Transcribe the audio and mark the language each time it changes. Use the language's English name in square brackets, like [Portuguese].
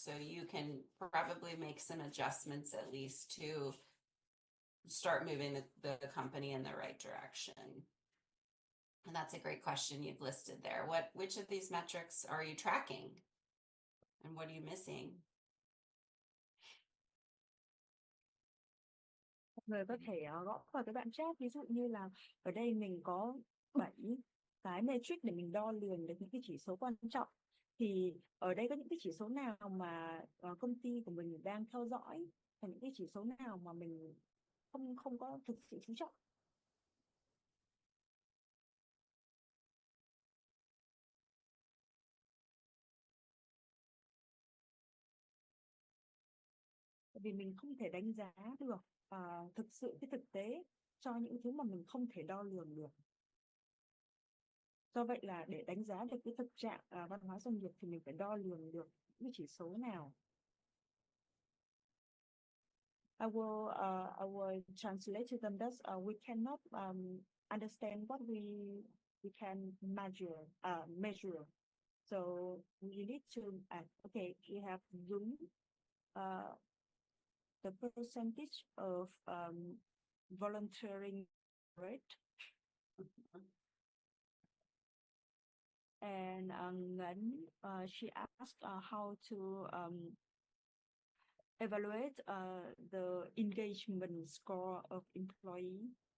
[English] So you can probably make some adjustments, at least, to start moving the company in the right direction. And that's a great question you've listed there. Which of these metrics are you tracking, and what are you missing? [Vietnamese] Người có thể gõ vào cái đoạn chat, ví dụ như là ở đây mình có 7 cái metric để mình đo lường được những cái chỉ số quan trọng, thì ở đây có những cái chỉ số nào mà công ty của mình đang theo dõi, và những cái chỉ số nào mà mình không có thực sự chú trọng. Vì mình không thể đánh giá được thực sự cái thực tế cho những thứ mà mình không thể đo lường được. Do vậy là để đánh giá được cái thực trạng văn hóa doanh nghiệp thì mình phải đo lường được những chỉ số nào. [English] I will translate to them that we cannot understand what we can measure. So we need to okay, we have Dung, the percentage of volunteering rate, and then she asked how to evaluate the engagement score of employee.